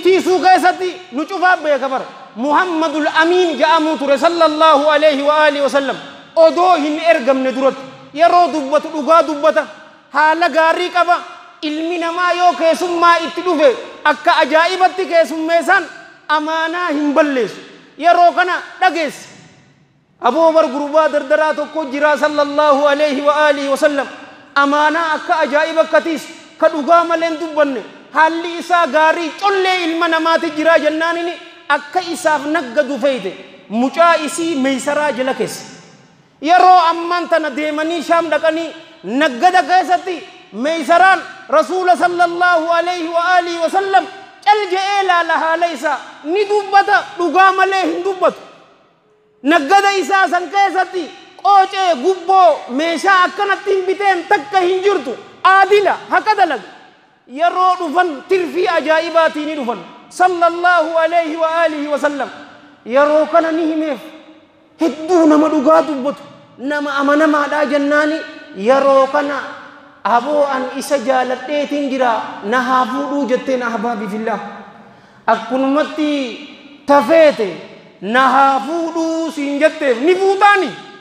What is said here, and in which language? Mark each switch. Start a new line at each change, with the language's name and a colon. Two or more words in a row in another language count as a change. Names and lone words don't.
Oromo: tiisuu keessatti nu cufaa beeka bara muhammadul amiin ja'amuu ture
Arabic: صلى الله عليه وعلى آله وسلم
Oromo: odoo hin ergamne duratti yeroo dubbatu dhugaa dubbata haala gaarii qaba ilmi namaa yoo keessummaa itti dhufe akka ajaa'ibatti keessummeessan amaanaa hin balleessu yeroo kana dhageessi aboo bar gurbaa dardaraa tokko jira
Arabic: صلى الله عليه وعلى آله وسلم
Oromo: amaanaa akka ajaa'iba akkatiis ka dhugaa malee hin dubbanne haalli isaa gaarii collee ilma namaati jira jennaanini akka isaaf naggadu feeyte mucaa isii meeysaraa jala keessa yeroo ammaan tana deemanii shaam dhaqanii naggada keessatti meeysaraan rasuula
Arabic: صلى الله عليه وعلى آله وسلم
Oromo: cal je'ee laala haala isaa ni dubbata dhugaa malee hin dubbatu naggada isaa san keessatti qoocee gubboo meeshaa akkanatti hin biteen takka hin jirtu aadila haqa dalaga yeroo dhufan tirfii ajaa'ibaatii ni dhufan
Arabic: صلى الله عليه وعلى آله وسلم
Oromo: yeroo kana ni himeef hedduu nama dhugaa dubbatu nama amanamaadhaa jennaani yeroo kana aboo an isa jaaladheetiin jira na haa fuudhuu jetteen
Arabic: أحبابي في الله
Oromo: akkunumatti tafeete na haa fuudhuu siin jetteef ni fuutaani